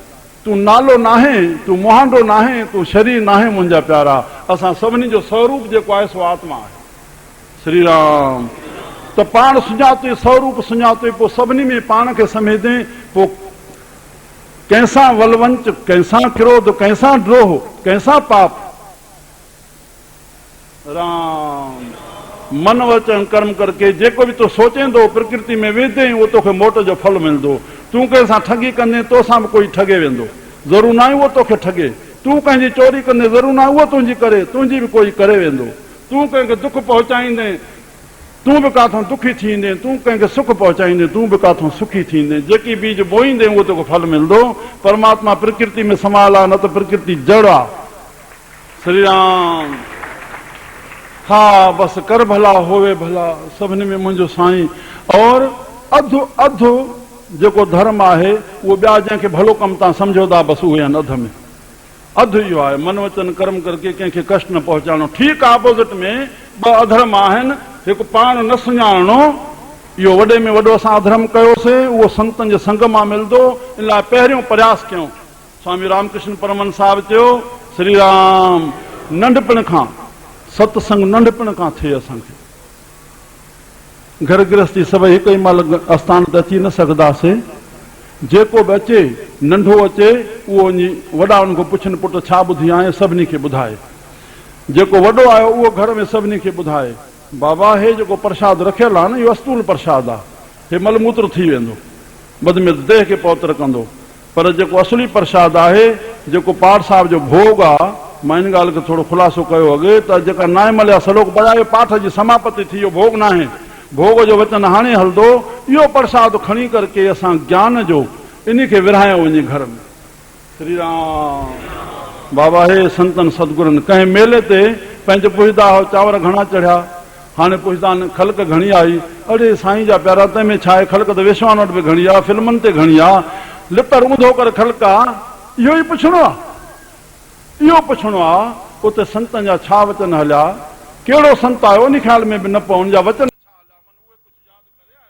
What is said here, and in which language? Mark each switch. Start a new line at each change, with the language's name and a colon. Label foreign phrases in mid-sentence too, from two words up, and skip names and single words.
Sindhi: तूं नालो नाहे, तूं मुहांडो नाहे, तूं शरीर नाहे मुंहिंजा प्यारा। असां सभिनी जो स्वरूप जेको आहे सो आत्मा आहे। श्री राम। त पाण सुञाते, स्वरूप सुञाते, पोइ सभिनी में पाण खे समेटे, पोइ कंहिंसां वलवंच, कंहिंसां क्रोध, कंहिंसां द्रोह, कंहिंसां पाप। राम। मन वचन कर्म करके जेको बि तूं सोचेंदो प्रकृति में वेंदे उहो तोखे मोट जो फल मिलंदो। तूं कंहिंसां ठगी कंदे तोसां बि कोई ठगे वेंदो, ज़रूर न आहे उहो तोखे ठगे। तूं कंहिंजी चोरी कंदे ज़रूर न आहे उहो तुंहिंजी करे, तुंहिंजी बि कोई करे वेंदो। तूं कंहिंखे दुख पहुचाईंदे तूं बि काथां दुखी थींदे, तूं कंहिंखे सुख पहुचाईंदे तूं बि काथां सुखी थींदे। जेकी बीज बोईंदे उहो तोखे फल मिलंदो। परमात्मा प्रकृति में समाल आहे, न त प्रकृति जड़ आहे। श्री राम। हा बसि कर भला होवे भला, सभिनी में मुंहिंजो साईं। और अधु अधु जेको धर्म आहे उहो ॿिया जंहिंखे भलो कमु तव्हां सम्झो था, बसि उहे आहिनि अध में। अधु इहो आहे, मन वचन कर्म करके कंहिंखे कष्ट न पहुचाइणो। ठीकु आहे, अपोज़िट में ॿ अधर्म आहिनि। हिकु पाण न सुञाणो, इहो वॾे में वॾो असां अधर्म कयोसीं, उहो संतनि जे संग मां मिलंदो। इन लाइ पहिरियों प्रयास कयूं। स्वामी रामकृष्ण परमहंस साहिबु चयो, श्री राम, नंढपण खां सत्संग नंढपण खां थिए। असांखे घर गृहस्थी सभई हिकु ई महिल आस्थान ते अची न सघंदासीं। जेको बि अचे, नंढो अचे, उहो वञी वॾा उन खां पुछनि, पुटु छा ॿुधी आहे, सभिनी खे ॿुधाए। जेको वॾो आयो उहो घर में सभिनी खे ॿुधाए, बाबा हे जेको प्रसाद रखियल आहे न, इहो अस्तूल प्रसाद आहे, हे मलमूत्र थी वेंदो, बदमित देह खे पवित्र कंदो। पर जेको असली प्रसाद आहे, जेको पाठ साहिब जो भोग आहे, मां इन ॻाल्हि खे थोरो ख़ुलासो कयो अॻे, त जेका नाए मलिया सलोक पढ़ायो, पाठ जी समापति थी, इहो भोग न आहे। भोग जो वचन हाणे हलंदो। इहो प्रसाद खणी करके असां ज्ञान जो इन खे विरहायो वञे घर में। श्री राम। बाबा हे संतन सतगुरनि कंहिं मेले ते पंहिंजे पुछंदा हो, चांवर घणा चढ़िया, हाणे पुछंदा आहिनि ख़ल्क घणी आई। अड़े साईं जा प्यारा, तंहिंमें छा आहे, ख़ल्क त वेश्वान वटि बि घणी आहे, फिल्मुनि ते घणी आहे, लितर ऊंधो करे ख़ल्क आहे। इहो ई पुछणो आहे, इहो पुछणो आहे। उते संतनि जा छा वचन हलिया, कहिड़ो संत आयो, उन ख़्याल में बि न पओ, उन जा वचन छा हलिया, मन उहे कुझु यादि करे आयो।